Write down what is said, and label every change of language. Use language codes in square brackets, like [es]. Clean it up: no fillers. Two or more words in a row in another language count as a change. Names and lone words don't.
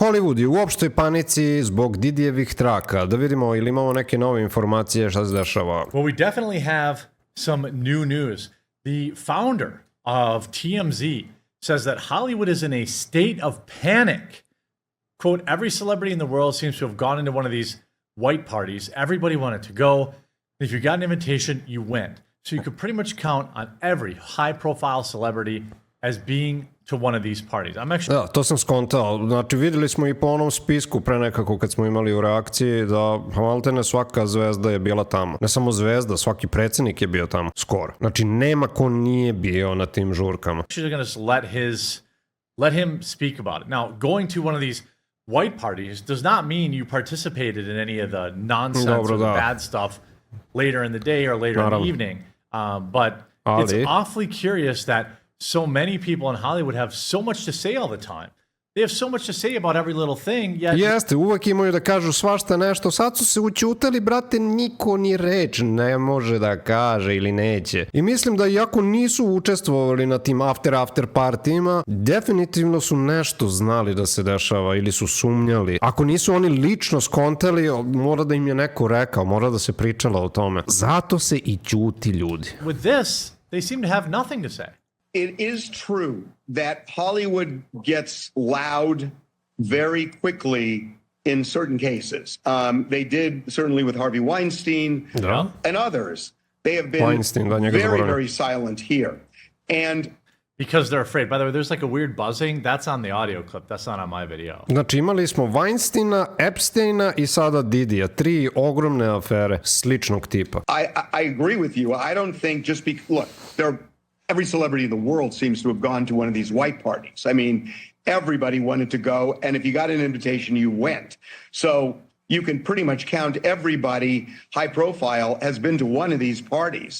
[sr] Holivud je u opštoj panici zbog Didijevih traka. Da vidimo ili imamo neke nove informacije šta se dešava. [en] Well, we definitely have some new news. The founder of TMZ says that Hollywood is in a state of panic. Quote, every celebrity in the world seems to have gone into one of these white parties. Everybody wanted to go. If you got an invitation, you went. So you could pretty much count on every high-profile celebrity as being to one of these parties. I'm actually... [sr] Da, to sam skontao. Znači, videli smo i po onom spisku pre nekako kad smo imali u reakciji da maltene svaka zvezda je bila tamo. Ne samo zvezda, svaki predsjednik je bio tamo. Skoro. Znači, nema ko nije bio na tim žurkama. [en] She's going to let him speak about it. Now, going to one of these white parties does not mean you participated in any of the nonsense or the bad stuff later in the day or later in the evening. But it's awfully curious that so many people in Hollywood have so much to say all the time. They have so much to say about every little thing. Yet... [sr] Jeste, uvek imaju da kažu svašta nešto. Sad su se učutali, brate, niko ni reč ne može da kaže ili neće. I mislim da iako nisu učestvovali na tim after partijima, definitivno su nešto znali da se dešava ili su sumnjali. Ako nisu oni lično skontali, mora da im je neko rekao, mora da se pričalo o tome. Zato se i ćuti ljudi. [en] With this, they seem to have nothing to say. It is true that Hollywood gets loud very quickly in certain cases. They did certainly with Harvey Weinstein and others. They have been very, very silent here. And because they're afraid. By the way, there's like a weird buzzing. That's on the audio clip. That's not on my video. [sr] Znači imali smo Weinsteina, Epsteina i sada Didija. 3 ogromne afere sličnog tipa. [en] I agree with you. I don't think just because, look, every celebrity in the world seems to have gone to one of these white parties. I mean, everybody wanted to go, and if you got an invitation, you went. So you can pretty much count everybody high profile has been to one of these parties.